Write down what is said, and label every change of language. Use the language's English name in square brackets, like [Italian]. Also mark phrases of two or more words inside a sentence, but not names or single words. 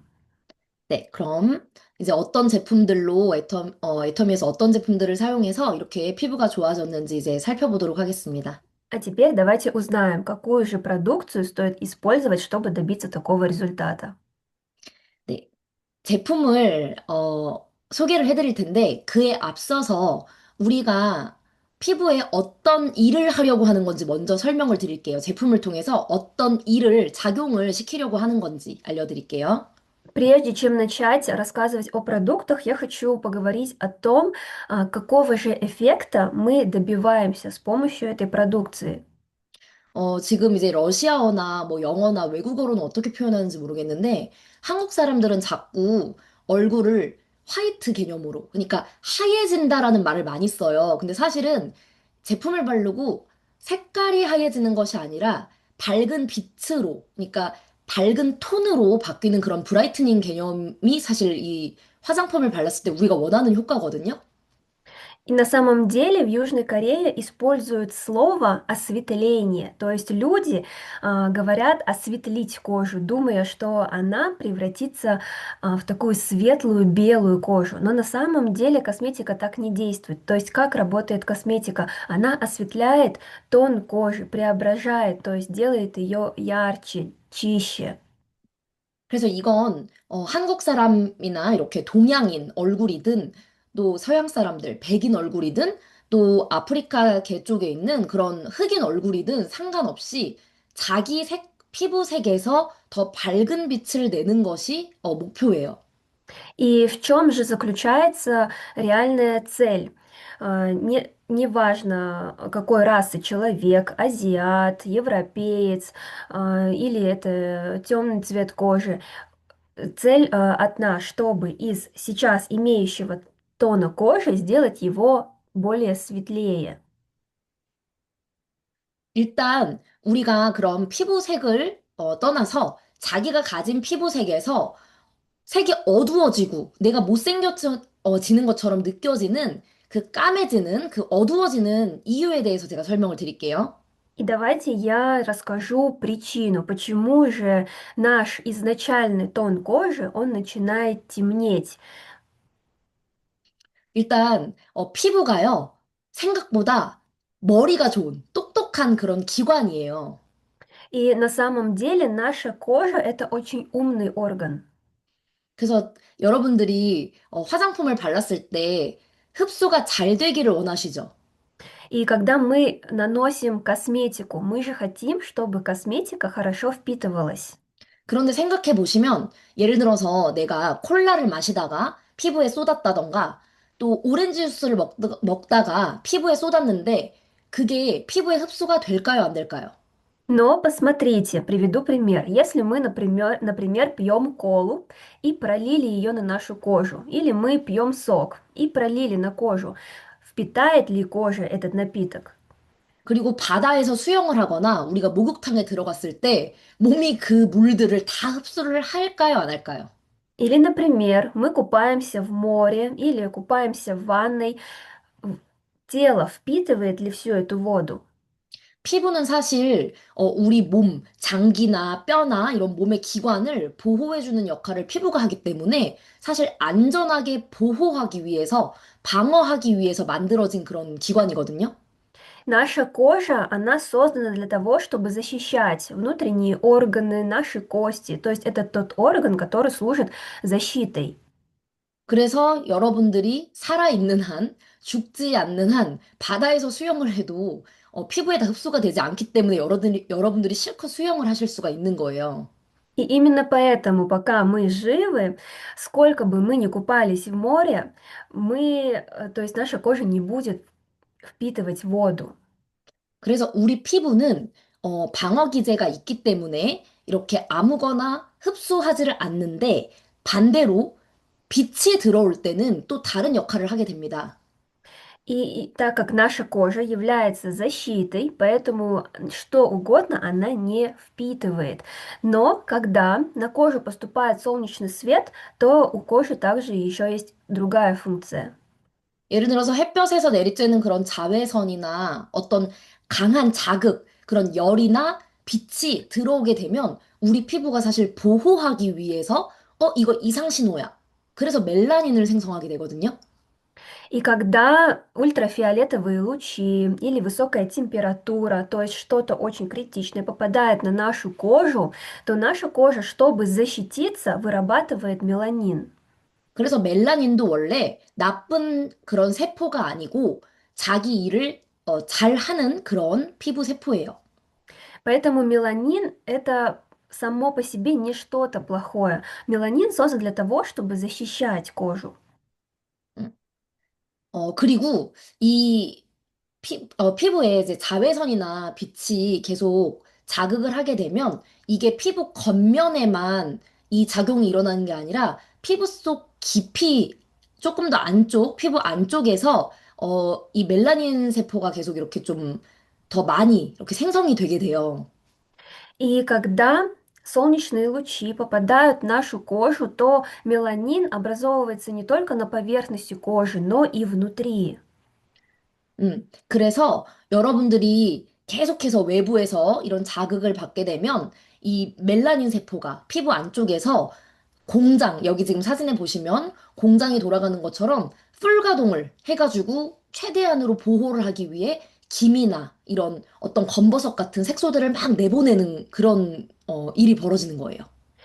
[Korean] 네, 그럼 이제 어떤 제품들로 애터미에서 어떤 제품들을 사용해서 이렇게 피부가 좋아졌는지 이제 살펴보도록 하겠습니다. [Russian] А теперь давайте узнаем, какую же продукцию стоит использовать, чтобы добиться такого результата. [Korean] 네, 제품을 소개를 해드릴 텐데 그에 앞서서 우리가 피부에 어떤 일을 하려고 하는 건지 먼저 설명을 드릴게요. 제품을 통해서 어떤 일을 작용을 시키려고 하는 건지 알려드릴게요. [Russian] Прежде чем начать рассказывать о продуктах, я хочу поговорить о том, какого же эффекта мы добиваемся с помощью этой продукции. [Korean] 지금 이제 러시아어나 뭐 영어나 외국어로는 어떻게 표현하는지 모르겠는데 한국 사람들은 자꾸 얼굴을 화이트 개념으로, 그러니까 하얘진다라는 말을 많이 써요. 근데 사실은 제품을 바르고 색깔이 하얘지는 것이 아니라 밝은 빛으로, 그러니까 밝은 톤으로 바뀌는 그런 브라이트닝 개념이 사실 이 화장품을 발랐을 때 우리가 원하는 효과거든요. [Russian] И на самом деле в Южной Корее используют слово осветление, то есть люди говорят осветлить кожу, думая, что она превратится в такую светлую белую кожу. Но на самом деле косметика так не действует. То есть как работает косметика? Она осветляет тон кожи, преображает, то есть делает ее ярче, чище. [Korean] 그래서 이건 한국 사람이나 이렇게 동양인 얼굴이든 또 서양 사람들, 백인 얼굴이든 또 아프리카계 쪽에 있는 그런 흑인 얼굴이든 상관없이 자기 피부색에서 더 밝은 빛을 내는 것이 목표예요. [Russian] И в чем же заключается реальная цель? неважно, какой расы человек, азиат, европеец, или это темный цвет кожи. Цель одна, чтобы из сейчас имеющего тона кожи сделать его более светлее. [Korean] 일단 우리가 그런 피부색을 떠나서 자기가 가진 피부색에서 색이 어두워지고 내가 못생겨지는 것처럼 느껴지는 그 까매지는 그 어두워지는 이유에 대해서 제가 설명을 드릴게요. [Russian] И давайте я расскажу причину, почему же наш изначальный тон кожи, он начинает темнеть. [Korean] 일단 피부가요. 생각보다 머리가 좋은 똑똑한 그런 기관이에요. [Russian] И на самом деле наша кожа– это очень умный орган. [Korean] 그래서 여러분들이 화장품을 발랐을 때 흡수가 잘 되기를 원하시죠? [Russian] И когда мы наносим косметику, мы же хотим, чтобы косметика хорошо впитывалась. [Korean] 그런데 생각해 보시면 예를 들어서 내가 콜라를 마시다가 피부에 쏟았다던가 또 오렌지 주스를 먹다가 피부에 쏟았는데 그게 피부에 흡수가 될까요? 안 될까요? [Russian] Но посмотрите, приведу пример. Если мы, например, пьем колу и пролили ее на нашу кожу, или мы пьем сок и пролили на кожу, впитает ли кожа этот напиток? [Korean] 그리고 바다에서 수영을 하거나 우리가 목욕탕에 들어갔을 때 몸이 그 물들을 다 흡수를 할까요? 안 할까요? [Russian] Или, например, мы купаемся в море или купаемся в ванной, в- тело впитывает ли всю эту воду? [Korean] 피부는 사실 우리 몸, 장기나 뼈나 이런 몸의 기관을 보호해주는 역할을 피부가 하기 때문에 사실 안전하게 보호하기 위해서, 방어하기 위해서 만들어진 그런 기관이거든요. [Russian] Наша кожа, она создана для того, чтобы защищать внутренние органы, наши кости. То есть это тот орган, который служит защитой. [Korean] 그래서 여러분들이 살아있는 한, 죽지 않는 한, 바다에서 수영을 해도 피부에 다 흡수가 되지 않기 때문에 여러분들이 실컷 수영을 하실 수가 있는 거예요. [Russian] И именно поэтому, пока мы живы, сколько бы мы ни купались в море, то есть наша кожа не будет впитывать воду. [Korean] 그래서 우리 피부는 방어 기제가 있기 때문에 이렇게 아무거나 흡수하지를 않는데 반대로 빛이 들어올 때는 또 다른 역할을 하게 됩니다. [Russian] И так как наша кожа является защитой, поэтому что угодно она не впитывает. Но когда на кожу поступает солнечный свет, то у кожи также еще есть другая функция. [Korean] 예를 들어서 햇볕에서 내리쬐는 그런 자외선이나 어떤 강한 자극, 그런 열이나 빛이 들어오게 되면 우리 피부가 사실 보호하기 위해서 이거 이상 신호야. 그래서 멜라닌을 생성하게 되거든요. [Russian] И когда ультрафиолетовые лучи или высокая температура, то есть что-то очень критичное, попадает на нашу кожу, то наша кожа, чтобы защититься, вырабатывает меланин. [Korean] 그래서 멜라닌도 원래 나쁜 그런 세포가 아니고 자기 일을 잘 하는 그런 피부 세포예요. [Russian] Поэтому меланин– это само по себе не что-то плохое. Меланин создан для того, чтобы защищать кожу. 음. [Korean] 그리고 이 피부에 이제 자외선이나 빛이 계속 자극을 하게 되면 이게 피부 겉면에만 이 작용이 일어나는 게 아니라 피부 속 깊이 조금 더 안쪽, 피부 안쪽에서 이 멜라닌 세포가 계속 이렇게 좀 더 많이 이렇게 생성이 되게 돼요. [Russian] И когда солнечные лучи попадают в нашу кожу, то меланин образовывается не только на поверхности кожи, но и внутри. [Korean] 그래서 여러분들이 계속해서 외부에서 이런 자극을 받게 되면 이 멜라닌 세포가 피부 안쪽에서 여기 지금 사진에 보시면 공장이 돌아가는 것처럼 풀 가동을 해가지고 최대한으로 보호를 하기 위해 김이나 이런 어떤 검버섯 같은 색소들을 막 내보내는 그런 일이 벌어지는 거예요.